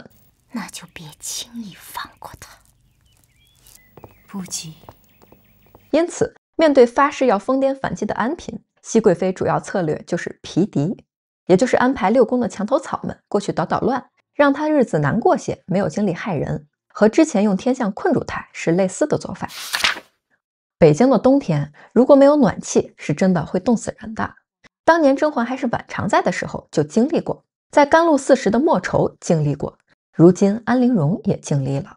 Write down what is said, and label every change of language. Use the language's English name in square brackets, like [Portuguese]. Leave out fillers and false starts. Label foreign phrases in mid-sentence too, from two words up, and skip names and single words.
[Chinese] 那就別輕易放過她。不急。因此，面對發誓要瘋癲反擊的安嬪，熹貴妃主要策略就是皮敵，也就是安排六宮的牆頭草們過去搗搗亂，讓她日子難過些，沒有精力害人。和之前用天象困住她是類似的做法。北京的冬天如果沒有暖氣，是真的會凍死人的。當年甄嬛還是婉常在的時候就經歷過，在甘露寺時的莫愁經歷過，如今安陵容也經歷了。